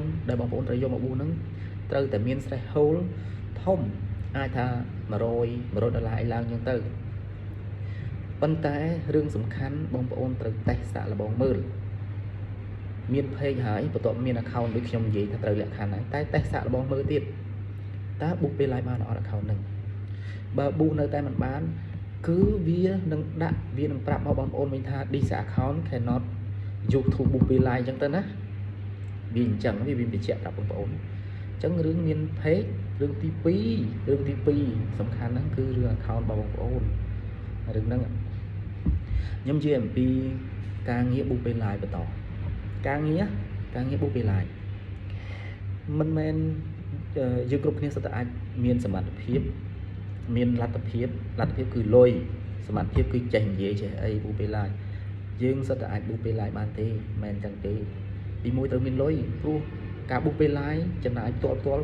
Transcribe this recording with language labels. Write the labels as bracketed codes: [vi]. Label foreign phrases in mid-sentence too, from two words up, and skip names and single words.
[km] ដែលបងប្អូនត្រូវយកមកបុកហ្នឹងត្រូវតែមាន threshold ធំអាចថា100ដុល្លារអីឡើងអញ្ចឹងទៅប៉ុន្តែរឿងសំខាន់បង ប្អូនត្រូវតេស្តសាកល្បងមើលមាន page ហើយបន្ទាប់មាន account ដូចខ្ញុំនិយាយថាត្រូវលក្ខខណ្ឌហើយតែតេស្តសាកល្បងមើលទៀតតើបុកពេលឡាយបានអត់ account ហ្នឹងបើបុកនៅតែមិនបានគឺវានឹងប្រាប់មកបងប្អូនវិញថា [en] this account cannot use to book [km] ពេលឡាយអញ្ចឹងទៅណាវាអញ្ចឹងវាបញ្ជាក់ប្រាប់បងប្អូនអញ្ចឹងរឿងមាន page រឿងទី 2សំខាន់ហ្នឹងគឺរឿង account របស់បងប្អូនរឿងហ្នឹងខ្ញុំនិយាយអំពីការងារបុកពេលឡាយបន្តការងារបុកពេលឡាយមិនមែនយើងគ្រប់គ្នាសុទ្ធតែអាចមានសមត្ថភាពមានលទ្ធភាពគឺលុយសមត្ថភាពគឺចេះនិយាយចេះអីបុកពេលឡាយយើងសុទ្ធតែអាចបុកពេលឡាយបានទេមិនមែនចឹងទេទីមួយត្រូវមានលុយព្រោះការបុកពេលឡាយចំណាយផ្ទាល់